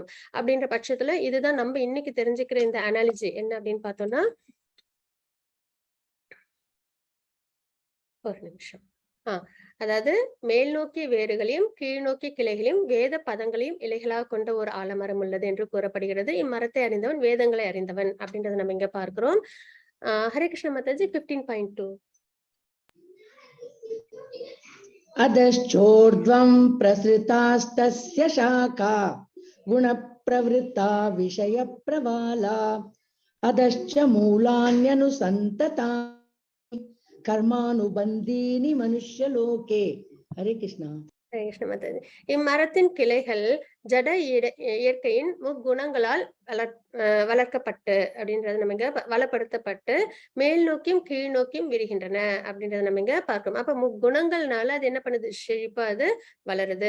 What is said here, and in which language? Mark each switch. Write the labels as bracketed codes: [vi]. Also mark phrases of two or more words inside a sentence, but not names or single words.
[ta] அப்படின்ற பட்சத்துல இதுதான் நம்ம இன்னைக்கு தெரிஞ்சுக்கிற இந்த அனாலஜி என்ன அப்படின்னு பார்த்தோம்னா, ஒரு நிமிஷம். ஆ அதாவது மேல் நோக்கிய வேர்களையும், கீழ் நோக்கிய கிளைகளையும், வேத பதங்களையும் இலைகளாக கொண்ட ஒரு ஆலமரம் உள்ளது என்று கூறப்படுகிறது. இம்மரத்தை அறிந்தவன் வேதங்களை அறிந்தவன் அப்படின்றத நம்ம இங்க பார்க்கிறோம். ஹரே கிருஷ்ண மாதாஜி 15.2. [sa] अधश्चोर्ध्वं प्रसृतास्तस्य शाखा गुणप्रवृत्ता विषयप्रवाला अधश्च मूलान्यनुसन्तता कर्मानुबन्धीनि मनुष्यलोके. हरे कृष्णा. [ta] ஹரே கிருஷ்ண மாதாஜி. இம்மரத்தின் கிளைகள் ஜட இயற்கையின் முக்குணங்களால் வளர்க்கப்பட்டு அப்படின்றது நம்ம இங்க வளப்படுத்தப்பட்டு மேல் நோக்கியும் கீழ் நோக்கியும் விரிகின்றன அப்படின்றத நம்ம இங்க பார்க்கிறோம். அப்ப முக்குணங்கள்னால அது என்ன பண்ணுது? செழிப்பா அது வளருது.